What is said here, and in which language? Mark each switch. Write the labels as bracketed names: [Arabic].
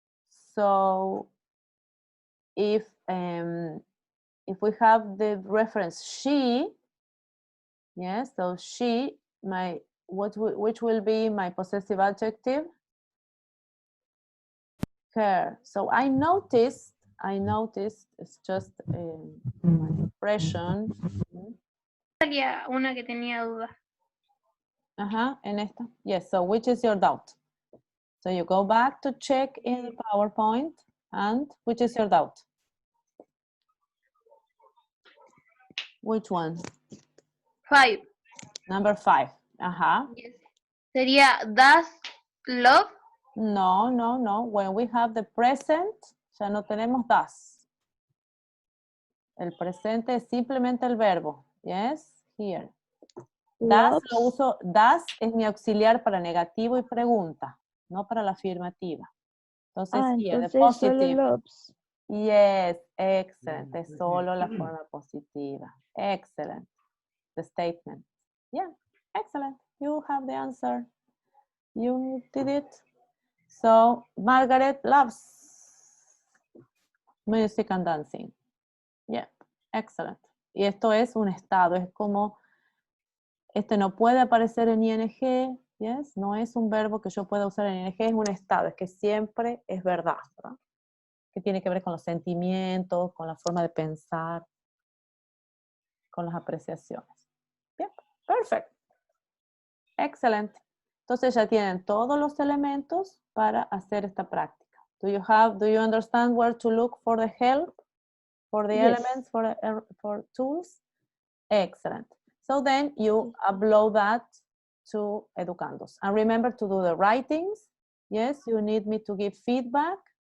[English] So if we have the reference she, yes, so she, which will be my possessive adjective? Her. So I noticed, it's just my impression. [Spanish] Había una que tenía duda. En esta. [English] Yes, so which is your doubt? So you go back to check in the PowerPoint, and which is your doubt? Which one? 5. Number 5. Yes. [Spanish] Sería [English] does love. No. When we have the present, [Spanish] ya no tenemos [English] does. [Spanish] El presente es simplemente el verbo. [English] Yes, here. [Spanish] Does lo uso, does es mi auxiliar para negativo y pregunta, no para la afirmativa. [English] Entonces, here, the positive. [Spanish] Solo loves. [English] Yes, excellent. [Spanish] Es solo la forma positiva. [English] Excellent. The statement. Yeah, excellent. You have the answer. You did it. So, Margaret loves music and dancing. Yeah, excellent. [Spanish] Y esto es un estado, es como, no puede aparecer en ing, yes, no es un verbo que yo pueda usar en ing, es un estado, es que siempre es verdad, ¿verdad? Que tiene que ver con los sentimientos, con la forma de pensar, con las apreciaciones. Bien, perfect. Excelente. Entonces ya tienen todos los elementos para hacer esta práctica. [English] Do you understand where to look for the help? For the elements, for tools? Excellent. So then you upload that to educandos. And remember to do the writings. Yes, you need me to give feedback.